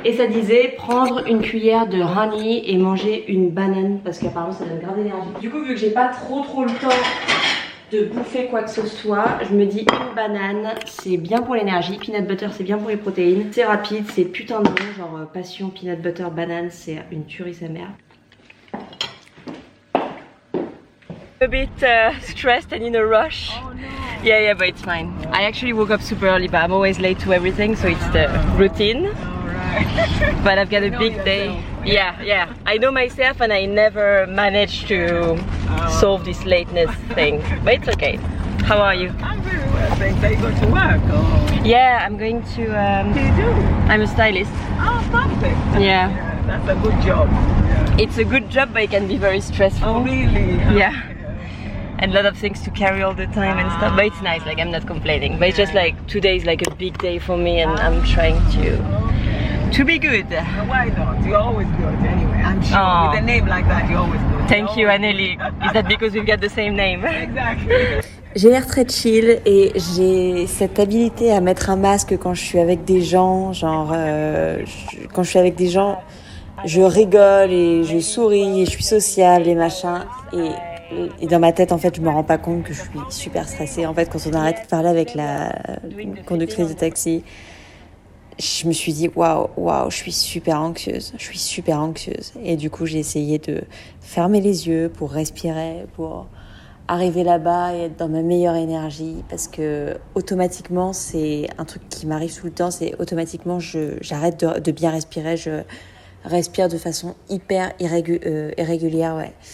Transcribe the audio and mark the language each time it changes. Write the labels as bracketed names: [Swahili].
[French] Et ça disait prendre une cuillère de honey et manger une banane parce qu'apparemment ça donne grave d'énergie. Du coup vu que j'ai pas trop le temps de bouffer quoi que ce soit, je me dis une banane c'est bien pour l'énergie, peanut butter c'est bien pour les protéines, c'est rapide, c'est putain de bon, genre passion peanut butter banane c'est une tuerie sa mère. [English] A bit stressed and in a rush. Oh, no. Yeah, but it's fine. I actually woke up super early, but I'm always late to everything, so it's the routine. Right. But I've got a big day. Yourself. Yeah. I know myself, and I never managed to solve this lateness thing. But it's okay. How are you? I'm very well, thanks. Are you going to work? Or? Yeah, I'm going to. What do you do? I'm a stylist. Oh, perfect. Yeah. That's a good job. Yeah. It's a good job, but it can be very stressful. Oh, really? Yeah. And a lot of things to carry all the time and stuff, but it's nice, like I'm not complaining, but it's just like today is like a big day for me and I'm trying to be good. Why not? You're always good anyway, I'm sure. With a name like that, you're always good. Thank you, Anneli. Is that because we've got the same name? Exactly. [French] J'ai l'air très chill et j'ai cette habilité à mettre un masque quand je suis avec des gens, genre quand je suis avec des gens, je rigole et je souris et je suis sociable et machin et dans ma tête en fait je me rends pas compte que je suis super stressée. En fait quand on a arrêté de parler avec la conductrice de taxi, je me suis dit waouh, je suis super anxieuse et du coup j'ai essayé de fermer les yeux pour respirer, pour arriver là-bas et être dans ma meilleure énergie, parce que automatiquement c'est un truc qui m'arrive tout le temps, c'est automatiquement j'arrête de bien respirer, je respire de façon hyper irrégulière, ouais.